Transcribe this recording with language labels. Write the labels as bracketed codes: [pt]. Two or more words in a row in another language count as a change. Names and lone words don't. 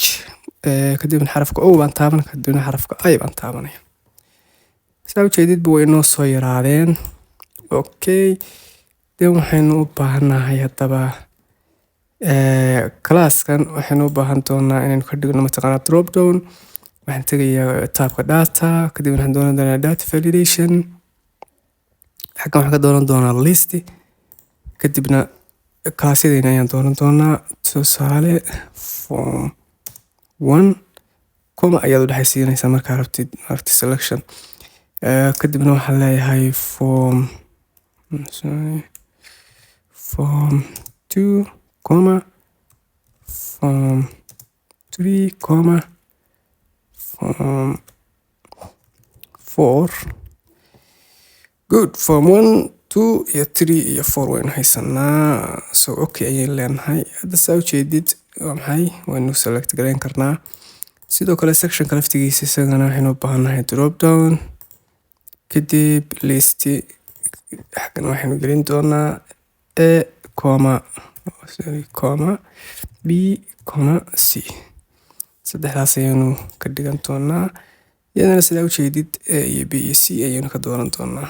[so] kadibna xarafka O baan taaban. kadibna xarafka I baan taabanaya. saa ujeedidba way inoo soo yaraadeen. [en] Okay, then [so] waxaynu u baahannahay haddaba classkan waxaynu u baahan doonaa inaynu ka dhigno mataqaanaa [en] drop down. [so] waxaan tegayaa taabka data. kadib waxaan dooran doonaa [en] data validation. [so] xaggan waxaan ka dooran doonaa list. kadibna classyadayna ayaan dooran doonaa. tusaale form 1 comma ayaad u dhexaysiinaysaa markaa rabtid selection. kadibna waxaan leeyahay form 2 comma form 3 comma form 4. good. form 1 2 iyo 3 iyo 4 waynu haysanaa. [en] so okay [so] ayaan leenahay. hadda saa ujeedid waa maxay waynu select garayn karnaa. sidoo kale sectionka laftigiisa isagana waxaynu u baahannahay [en] drop down. [so] kadib list. xaggan waxaynu gelin doonaa A comma B comma C. saddexdaas ayaanu ka dhigan doonaa. iyadana sidaa ujeedid A iyo B iyo C ayaynu ka dooran doonaa.